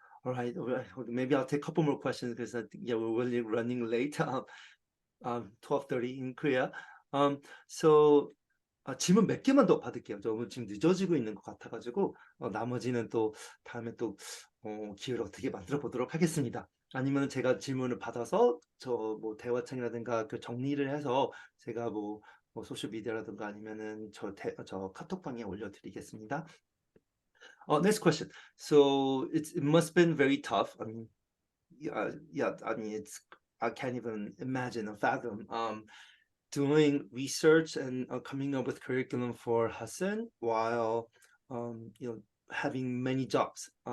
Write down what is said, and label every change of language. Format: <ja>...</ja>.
<en>Alright, maybe I'll take a couple more questions because I think, yeah, we're really running late. 12:30 in Korea.</en> <ko>So 질문 몇 개만 더 받을게요. 너무 지금 늦어지고 있는 것 같아가지고 나머지는 또 다음에 또 기회를 어떻게 만들어 보도록 하겠습니다. 아니면 제가 질문을 받아서 저 뭐 대화창이라든가 그 정리를 해서 제가 뭐 소셜 미디어라든가 아니면은 저 카톡방에 올려드리겠습니다.</ko> <en>Next question. So it must have been very tough. I mean, yeah, I mean, I can't even imagine or fathom doing research and coming up with curriculum for Hudson while having many jobs.</en>